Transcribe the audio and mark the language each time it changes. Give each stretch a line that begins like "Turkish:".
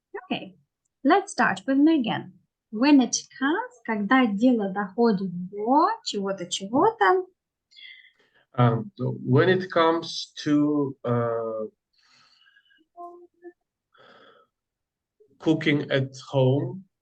English: Okay, let's start with Megan. When it comes,
Russian: когда дело доходит до чего-то,
English: When it comes to cooking at home,